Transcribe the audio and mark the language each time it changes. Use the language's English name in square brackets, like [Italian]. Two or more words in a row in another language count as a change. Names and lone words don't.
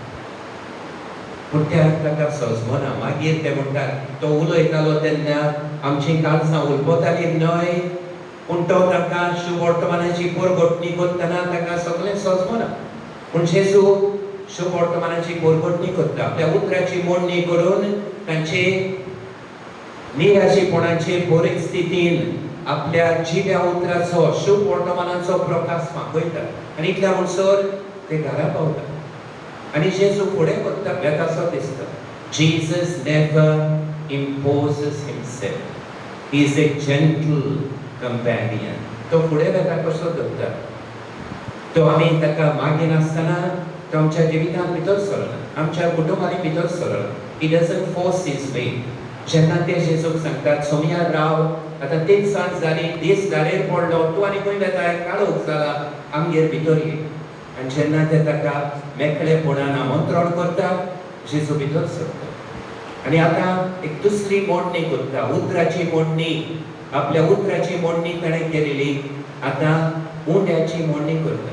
[Konkani] पूण त्या ताका सजमना मागीर ते म्हणटात तो उलयतालो तेन्ना आमची काळजां उलपतालीं न्हय पूण तो ताका शुभ वर्तमानाची परगटणी करतना ताका सगळें सजमना पूण जेजू शुभ वर्तमानाची परगटणी करता आपल्या उतराची मोडणी करून तांचे निराशीपणाचे परिस्थितीन आपल्या जिव्या उतराचो शुभ वर्तमानाचो प्रकाश फांकयता आनी इतल्या म्हणसर ते घरा पावता आनी जेजू फुडें वता बेतासो दिसता [English] Jesus never imposes himself he is a gentle companion [Konkani] तो फुडें वेता कसो धरता तो आमी ताका मागीर आसतना तो आमच्या जिवितांत भितर सरना आमच्या कुटुंबांनी भितर सरना [English] he doesn't force his way [Konkani] जेन्ना ते जेजूक सांगतात सोमयार राव आतां 3 सांज जाली दीस दारेर पडलो तूं आनी खंय वेताय काळोख जाला आमगेर भितर ये आनी जेन्ना ते ताका मेकळेपणान आमंत्रण करतात जेजू भितर सरता आनी आतां एक दुसरी मोडणी करता उतराची मोडणी आपल्या उतराची मोडणी ताणें केलेली आतां उंड्याची मोडणी करता